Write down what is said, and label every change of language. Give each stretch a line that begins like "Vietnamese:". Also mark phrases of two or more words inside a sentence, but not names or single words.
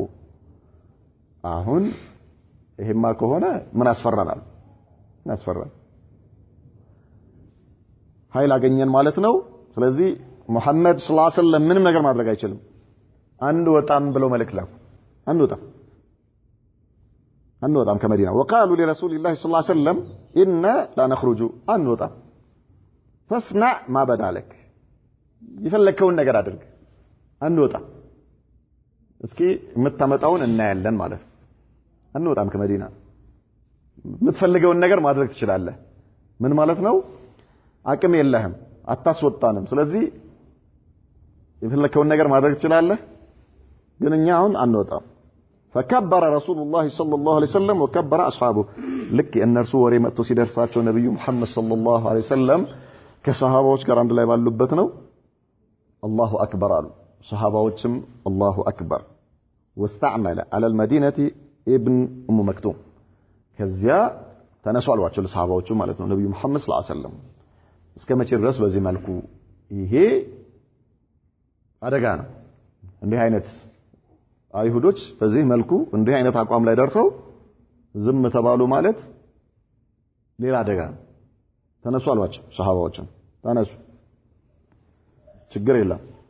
Amharic: አሁን ይሄማ ከሆነ ምን አስፈራናል ያስፈራል ኃይል አገኘን ማለት ነው ስለዚህ ሙሐመድ
Arabic: صلى الله عليه وسلم
Amharic: ምንም ነገር ማድረግ አይችልም አንድ ወጣም ብለው መልእክት ላኩ አንወጣም ከመዲና
Arabic: وقالوا لرسول الله صلى الله عليه وسلم إنا لا نخرج
Amharic: አንወጣም
Arabic: فاصنع ما بدا لك
Amharic: ይፈልከውን ነገር አድርግ አንወጣም እስኪ የምታመጣውን እናያለን ማለት አንወጣም ከመዲና የምትፈልገውን ነገር ማድረግ ትችላለህ ምን ማለት ነው አቅም የለህም አታስወጣንም ስለዚህ የፈለከውን ነገር ማድረግ ትችላለህ ግን እኛ አሁን አንወጣም فكبر
Arabic: رسول الله صلى الله عليه وسلم وكبر اصحابه لك
Amharic: እነርሱ ወሬ መጥቶ ሲደርሳቸው ነብዩ መሐመድ
Arabic: صلى الله عليه وسلم
Amharic: ከሰሃባዎች ጋር አንድ ላይ ባሉበት ነው
Arabic: الله اكبر
Amharic: አሉ ሰሃባዎችም
Arabic: الله اكبر واستعمل على المدينه ابن ام مكتوم
Amharic: ከዚያ ተነሱ አሏቸው ለሰሃባዎቹ ማለት ነው ነብዩ መሐመድ
Arabic: صلى الله عليه وسلم
Amharic: እስከመቼ ድረስ በዚህ መልኩ ይሄ አደጋ ነው እንዲህ አይነት አይሁዶች በዚህ መልኩ እንዲህ አይነት አቋም ላይ ደርሰው ዝም ተባሉ ማለት ሌላ አደጋ ነው ተነሱ አሏቸው ሰሃባዎቹ ተነሱ ችግር የለም